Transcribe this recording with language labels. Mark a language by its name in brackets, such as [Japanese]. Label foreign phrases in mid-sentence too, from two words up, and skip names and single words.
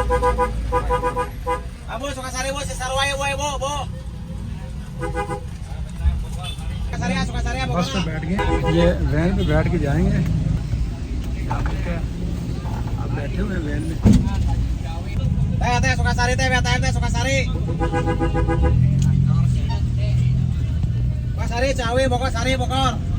[Sundanese] Abu Sukasari Bu Cisarua Ibu. Sukasari [Hindi] बस Bogor. में बैठ गए ये वैन पे बैठ के जाएंगे आप बैठे हुए हैं वैन में [Sundanese] Teh Sukasari teh BTM teh Sukasari. Sukasari Ciawi Bogor Sari Bogor.